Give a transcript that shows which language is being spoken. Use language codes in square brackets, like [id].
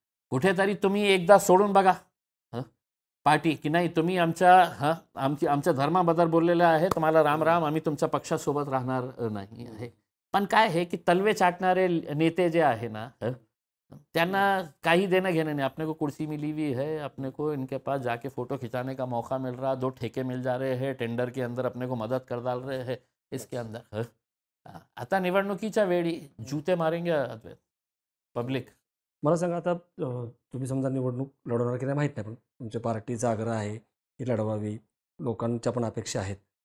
[mr] कुठेतरी तुम्ही एकदा सोडून बघा पार्टी की नाही तुम्ही आमच्या धर्माबद्दल बोललेलं आहे, तुम्हाला राम राम, आम्ही तुमच्या पक्षासोबत राहणार नाही आहे. पण काय आहे की तलवे चाटणारे नेते जे आहे ना, त्यांना काही देणं घेणं नाही. [hi] अपने को कुर्सी मिली हुई है, अपने को इनके पास जाके फोटो खिंचाने का मौका मिल रहा, 2 ठेके मिल जा रहे हैं, टेंडर के अंदर अपने को मदद कर डाल रहे हैं इसके अंदर. [mr] आता निवडणुकीच्या वेळी [hi] जूते मारेंगे [mr] अद्वैत पब्लिक. मला सांगा, आता तुम्ही समजा निवडणूक लढवणार की नाही माहीत नाही, पण तुमच्या पार्टीचा आग्रह आहे की लढवावी, लोकांच्या पण अपेक्षा आहेत.